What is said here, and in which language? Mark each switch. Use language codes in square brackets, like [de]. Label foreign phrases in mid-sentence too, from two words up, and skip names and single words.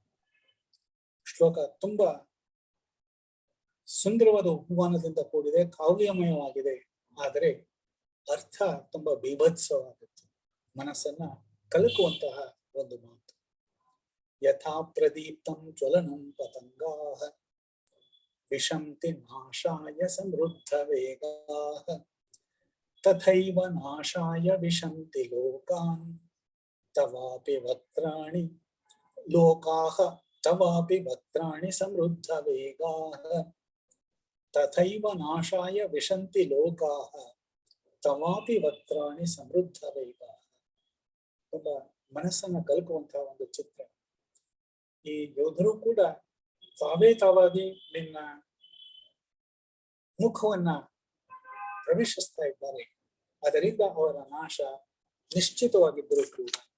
[kn] ಶ್ಲೋಕ ತುಂಬಾ ಸುಂದರವಾದ ಉಪಮಾನದಿಂದ ಕೂಡಿದೆ, ಕಾವ್ಯಮಯವಾಗಿದೆ. ಆದರೆ ಅರ್ಥ ತುಂಬಾ ಬೀಭತ್ಸವಾಗುತ್ತೆ, ಮನಸ್ಸನ್ನ ಕಲಕುವಂತಹ ಒಂದು ಮಾತು. [sa] ಯಥಾ ಪ್ರದೀಪ್ತಂ ಜ್ವಲನಂ ಪತಂಗಾಹ ವಿಶಂತಿ ನಾಶಾಯ ಸಮೃದ್ಧ ವೇಗಾಹ ತಥೈವ ನಾಶಾಯ ವಿಶಂತಿ ಲೋಕಾನ್ ತವಾಪಿ ವಕ್ತ್ರಾಣಿ ಲೋಕಾಹ ತವಾಪಿ ವಕ್ತ್ರಾಣಿ ಸಮೃದ್ಧ ವೇಗಾಹ ತಥೈವ ನಾಶಾಯ ವಿಶಂತಿ ಲೋಕಾಹ ತವಾಪಿ ವಕ್ತ್ರಾಣಿ ಸಮೃದ್ಧ ವೇಗಾಹ. [kn] ತುಂಬಾ ಮನಸ್ಸನ್ನ ಕಲಕುವಂತಹ ಒಂದು ಚಿತ್ರ. ಈ ಯೋಧರು ಕೂಡ ತಾವಾಗಿ ನಿನ್ನ ಮುಖವನ್ನ ಪ್ರವೇಶಿಸ್ತಾ ಇದ್ದಾರೆ, ಅದರಿಂದ ಅವರ ನಾಶ ನಿಶ್ಚಿತವಾಗಿದ್ದರೂ ಕೂಡ.